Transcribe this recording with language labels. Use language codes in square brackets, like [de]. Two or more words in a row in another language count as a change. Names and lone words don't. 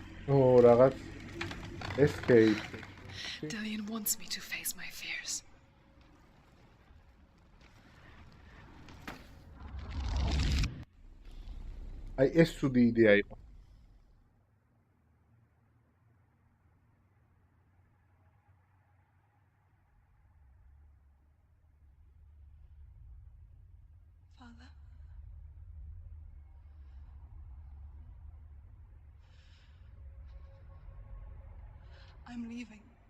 [ka] რაღაც escape. [en] Dillian wants me to face my fears. [ka] აი ეს ცუდი იდეა იყო. [en] Father? I'm leaving.